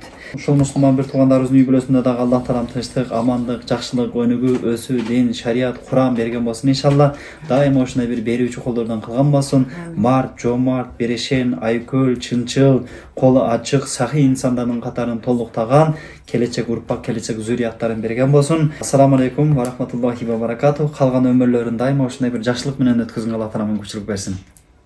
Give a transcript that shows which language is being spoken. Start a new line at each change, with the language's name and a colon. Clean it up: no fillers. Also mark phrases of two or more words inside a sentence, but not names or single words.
Kyrgyz: Ушул мусулман бир туугандарыбыздын үй бүлөсүндө дагы Аллах Таалам тынчтык, амандык, жакшылык, өнүгүү, өсүү, дин, шарият, Куран берген болсун иншалла. Дайыма ушундай бир берүүчү колдордон кылган болсун. Март, жоомарт, берешен, айкөл, чынчыл, колу ачык, сахый инсандардын катарын толуктаган келечек урпак, келечек зурияттарын берген болсун.
Arabic: السلام عليكم ورحمة الله وبركاته.
Kyrgyz: Калган өмүрлөрүн дайыма ушундай бир жакшылык менен өткөзгөнгө Аллах Таалам мүмкүнчүлүк берсин.